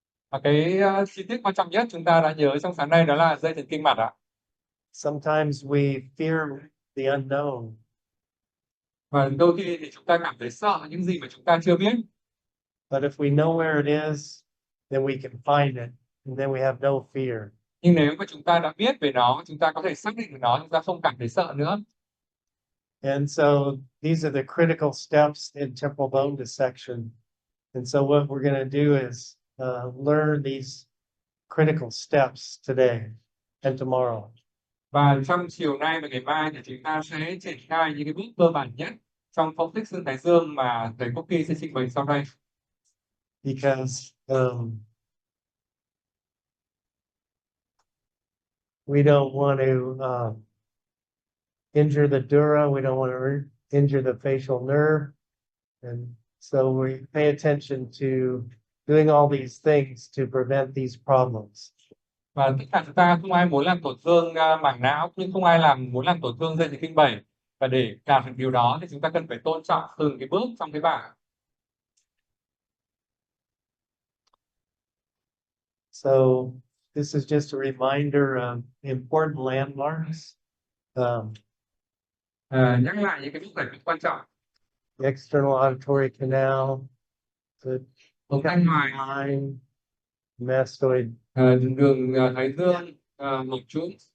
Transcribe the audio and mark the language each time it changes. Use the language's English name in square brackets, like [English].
[Vietnamese] Và cái chi tiết quan trọng nhất chúng ta đã nhớ trong sáng nay đó là dây thần kinh mặt ạ. [English] Sometimes we fear the unknown. [Vietnamese] Và đôi khi thì chúng ta cảm thấy sợ những gì mà chúng ta chưa biết. [English] But if we know where it is, then we can find it, and then we have no fear. [Vietnamese] Nhưng nếu mà chúng ta đã biết về nó, chúng ta có thể xác định được nó, chúng ta không cảm thấy sợ nữa. [English] And so these are the critical steps in temporal bone dissection. And so what we're going to do is learn these critical steps today and tomorrow. [Vietnamese] Và trong chiều nay và ngày mai thì chúng ta sẽ triển khai những cái bước cơ bản nhất trong phẫu tích xương thái dương mà thầy Kopke sẽ trình bày sau đây. [English] Because we don't want to injure the dura, we don't want to injure the facial nerve, and so we pay attention to doing all these things to prevent these problems. [Vietnamese] Và tất cả chúng ta không ai muốn làm tổn thương mảng não, nhưng không ai muốn làm tổn thương dây thần kinh 7. Và để làm được điều đó thì chúng ta cần phải tôn trọng từng cái bước trong cái bảng. [English] So this is just a reminder of important landmarks. [Vietnamese] Nhắc lại những cái bước giải quyết quan trọng. [English] The external auditory canal, the [Vietnamese] Thanh ngoài [English] line, mastoid, [Vietnamese] đường thái dương một chút.